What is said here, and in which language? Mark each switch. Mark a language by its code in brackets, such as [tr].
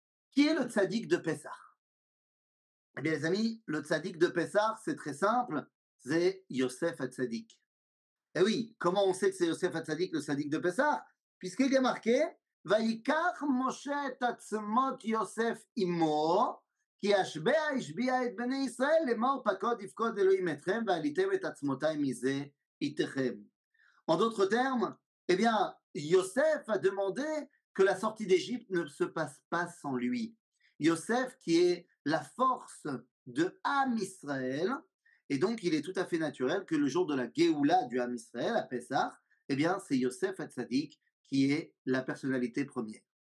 [fr] Qui est le tzadik de Pessah? Eh bien, les amis, le tzadik de Pessah, c'est très simple, c'est Yosef HaTzadik. Eh oui, comment on sait que c'est Yosef HaTzadik, le tzadik de Pessah? Puisqu'il y a marqué [he] Vaikach Moshe et Atzmot Yosef Imo, כי השבע השביע את בני ישראל לאמור פקוד יפקוד אלוהים אתכם ועליתם את עצמותיי מזה איתכם. [fr] En d'autres termes, eh bien, Yosef a demandé que la sortie d'Égypte ne se passe pas sans lui. Yosef, qui est la force de Am Israël, et donc il est tout à fait naturel que le jour de la Géoula du Am Israël, à Pessah, eh bien, c'est Yosef Hatzadik qui est la personnalité première.